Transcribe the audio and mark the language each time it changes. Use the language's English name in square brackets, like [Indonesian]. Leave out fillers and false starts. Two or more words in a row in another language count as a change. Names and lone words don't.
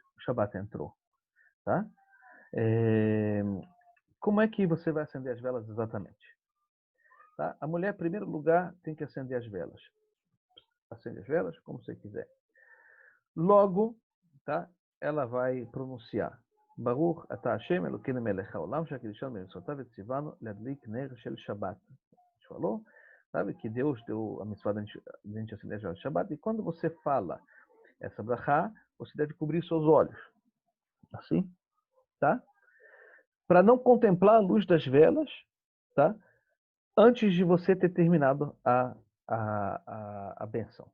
[Portuguese] O Shabbat entrou. Tá? Como é que você vai acender as velas exatamente? Tá? A mulher, em primeiro lugar, tem que acender as velas. Acende as velas como você quiser. Logo, tá? Ela vai pronunciar [Hebrew] ברוך אתה השם אלקינו מלך העולם שקדשנו במצותיו וצונו להדליק נר של שבת. [Portuguese] A gente falou, sabe, que Deus deu a mitzvah de a gente acender a Shabbat. E quando você fala essa brachá, você deve cobrir seus olhos. Assim, tá? Para não contemplar a luz das velas, tá? Antes de você ter terminado a benção.